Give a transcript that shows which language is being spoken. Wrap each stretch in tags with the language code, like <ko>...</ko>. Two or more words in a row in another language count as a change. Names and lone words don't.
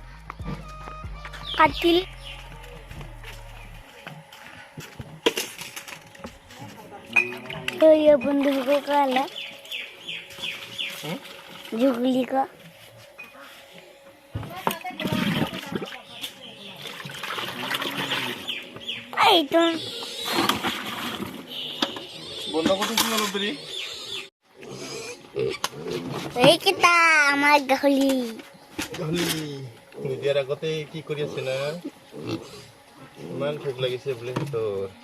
<as>কাটিল।</as> <hi>तो ये बंदूकों का है जुगली का।</hi> <as>এইটো বন্ধ কৰিছো অলপ দেৰি এইকেইটা আমাৰ গাহৰি নিদিয়াৰ আগতে কি কৰি আছে না ইমান ভোক লাগিছে বোলে সিহঁতৰ</as>